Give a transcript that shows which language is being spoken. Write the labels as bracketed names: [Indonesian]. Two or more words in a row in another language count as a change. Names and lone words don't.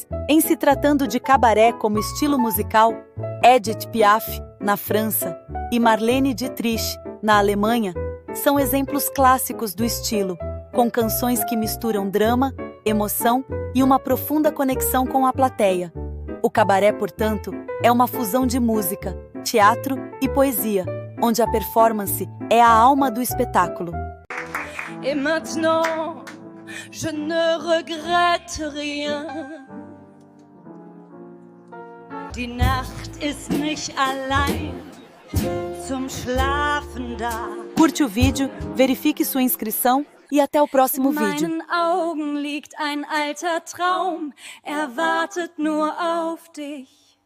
[Portuguese] Em se tratando de cabaré como estilo musical, Edith Piaf, na França, e Marlene Dietrich, na Alemanha, são exemplos clássicos do estilo, com canções que misturam drama, emoção e uma profunda conexão com a plateia. O cabaré, portanto, é uma fusão de música, teatro e poesia, onde a performance é a alma do espetáculo. [French] Et maintenant, je ne regrette rien. [German] Die Nacht ist nicht allein zum Schlafen da. [Portuguese] Curte o vídeo, verifique sua inscrição e até o próximo vídeo. [German] In meinen Augen liegt ein alter Traum, er wartet nur auf dich.